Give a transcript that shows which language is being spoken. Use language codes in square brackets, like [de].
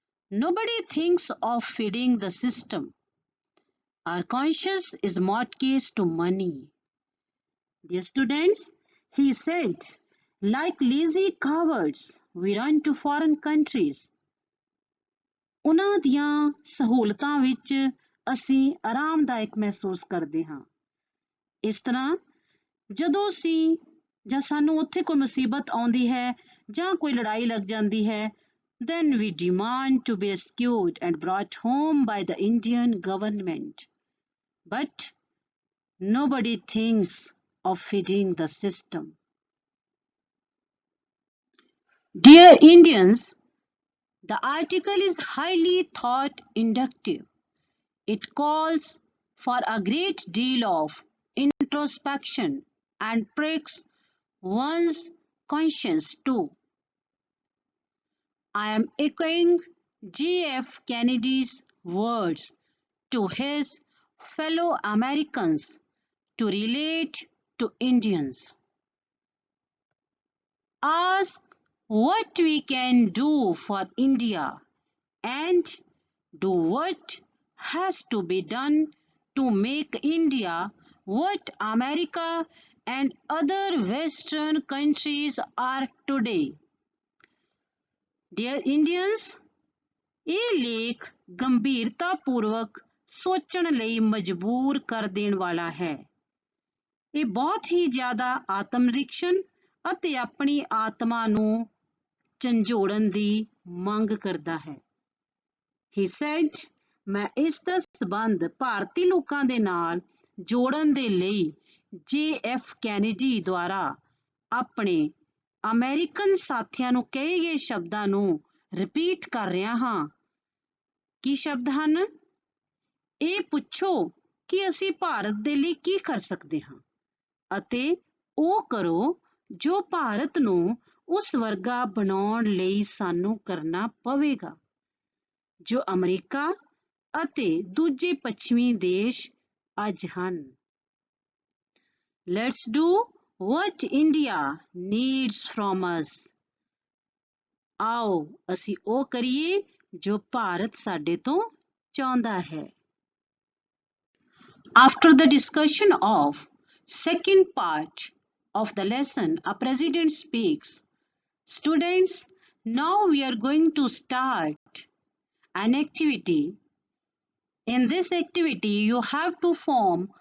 [en] Nobody thinks of feeding the system. Our conscience is mortgaged to money. Dear students, he said, like lazy cowards, we run to foreign countries. [pa] ਉਹਨਾਂ ਦੀਆਂ ਸਹੂਲਤਾਂ ਵਿੱਚ ਅਸੀਂ ਆਰਾਮਦਾਇਕ ਮਹਿਸੂਸ ਕਰਦੇ ਹਾਂ। ਇਸ ਤਰ੍ਹਾਂ ਜਦੋਂ ਅਸੀਂ ਜਾਂ ਸਾਨੂੰ ਉੱਥੇ ਕੋਈ ਮੁਸੀਬਤ ਆਉਂਦੀ ਹੈ ਜਾਂ ਕੋਈ ਲੜਾਈ ਲੱਗ ਜਾਂਦੀ ਹੈ, [en] then we demand to be rescued and brought home by the Indian government. But nobody thinks of feeding the system. Dear Indians, the article is highly thought inductive. It calls for a great deal of introspection and pricks one's conscience too. I am echoing J.F. Kennedy's words to his fellow Americans to relate to Indians. Ask what we can do for India and do what has to be done to make India what America and other Western countries are today. Dear Indians, [pa] ਇਹ ਲੇਖ ਗੰਭੀਰਤਾਪੂਰਵਕ ਸੋਚਣ ਲਈ ਮਜਬੂਰ ਕਰ ਦੇਣ ਵਾਲਾ ਹੈ। ਇਹ ਬਹੁਤ ਹੀ ਜ਼ਿਆਦਾ ਆਤਮ ਨਿਰੀਖਣ ਅਤੇ ਆਪਣੀ ਆਤਮਾ ਨੂੰ ਝੰਜੋੜਨ ਦੀ ਮੰਗ ਕਰਦਾ ਹੈ। [en] He said, [pa] ਮੈਂ ਇਸ ਦਾ ਸੰਬੰਧ ਭਾਰਤੀ ਲੋਕਾਂ ਦੇ ਨਾਲ ਜੋੜਨ ਦੇ ਲਈ J.F. ਕੈਨੇਡੀ ਦੁਆਰਾ ਆਪਣੇ ਅਮਰੀਕਨ ਸਾਥੀਆਂ ਨੂੰ ਕਹੇ ਗਏ ਸ਼ਬਦਾਂ ਨੂੰ ਰਿਪੀਟ ਕਰ ਰਿਹਾ ਹਾਂ। ਕੀ ਸ਼ਬਦ ਹਨ? ਇਹ ਪੁੱਛੋ ਕਿ ਅਸੀਂ ਭਾਰਤ ਦੇ ਲਈ ਕੀ ਕਰ ਸਕਦੇ ਹਾਂ ਅਤੇ ਉਹ ਕਰੋ ਜੋ ਭਾਰਤ ਨੂੰ ਉਸ ਵਰਗਾ ਬਣਾਉਣ ਲਈ ਸਾਨੂੰ ਕਰਨਾ ਪਵੇਗਾ ਜੋ ਅਮਰੀਕਾ ਅਤੇ ਦੂਜੇ ਪੱਛਮੀ ਦੇਸ਼ ਅੱਜ ਹਨ। [en] Let's do what India needs from us. [pa] ਆਓ ਅਸੀਂ ਉਹ ਕਰੀਏ ਜੋ ਭਾਰਤ ਸਾਡੇ ਤੋਂ ਚਾਹੁੰਦਾ ਹੈ। [en] After the discussion of second part of the lesson, a president speaks. Students, now we are going to start an activity. In this activity, you have to form